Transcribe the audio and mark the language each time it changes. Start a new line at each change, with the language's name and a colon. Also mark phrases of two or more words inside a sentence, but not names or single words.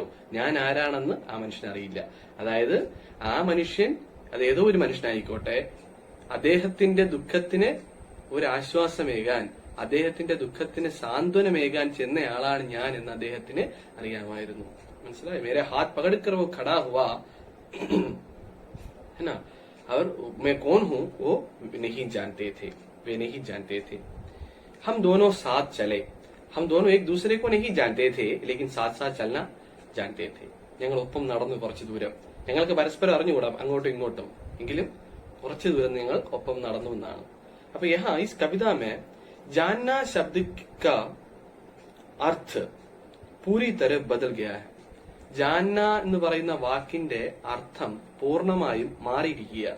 Malayalam: ഞാൻ ആരാണെന്ന് ആ മനുഷ്യൻ അറിയില്ല. അതായത് ആ മനുഷ്യൻ, അത് ഏതോ ഒരു മനുഷ്യനായിക്കോട്ടെ, അദ്ദേഹത്തിന്റെ ദുഃഖത്തിന് ഒരു ആശ്വാസമേകാൻ, അദ്ദേഹത്തിന്റെ ദുഃഖത്തിന് സാന്ത്വനമേകാൻ ചെന്നയാളാണ് ഞാൻ എന്ന് അദ്ദേഹത്തിന് അറിയാമായിരുന്നു.
Hindi: മനസ്സിലായി? मेरे हाथ पकड़कर वो खड़ा हुआ है ना, और मैं कौन हूं वो नहीं जानते थे, वे नहीं जानते थे. हम दोनों साथ चले, हम दोनों एक दूसरे को नहीं जानते थे लेकिन साथ साथ चलना जानते थे.
Malayalam: ഞങ്ങൾ ഒപ്പം നടന്നു കുറച്ചു ദൂരം. ഞങ്ങൾക്ക് പരസ്പരം അറിഞ്ഞുകൂടാം അങ്ങോട്ടും ഇങ്ങോട്ടും, എങ്കിലും കുറച്ചു ദൂരം ഞങ്ങൾ ഒപ്പം നടന്നു എന്നാണ്.
Hindi: അപ്പൊ यहाँ इस कविता में जानना शब्द का अर्थ पूरी तरह बदल गया है.
Malayalam: ജാന്ന എന്ന് പറയുന്ന വാക്കിന്റെ അർത്ഥം പൂർണ്ണമായും മാറിയിരിക്കുകയാണ്.